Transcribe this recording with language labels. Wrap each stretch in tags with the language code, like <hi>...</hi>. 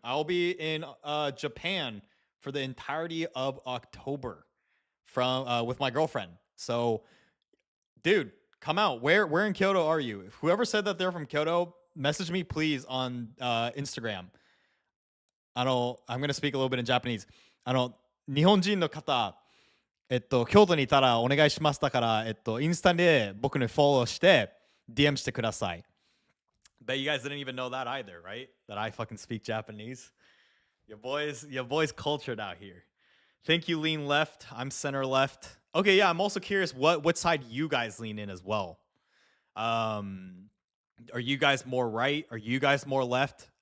<en>I'll be in Japan for the entirety of October from with my girlfriend. So, dude, come out. Where in Kyoto are you? Whoever said that they're from Kyoto, message me please on Instagram. I'm gonna speak a little bit in Japanese.</en> <ja>日本人の方、京都にいたらお願いしますだから、インスタで僕にフォローして DM してください。</ja> <en>Bet you guys didn't even know that either, right? That I fucking speak Japanese. Your boys cultured out here. Think you lean left. I'm center left. Okay, yeah, I'm also curious what side you guys lean in as well. Are you guys more right? Are you guys more left?</en>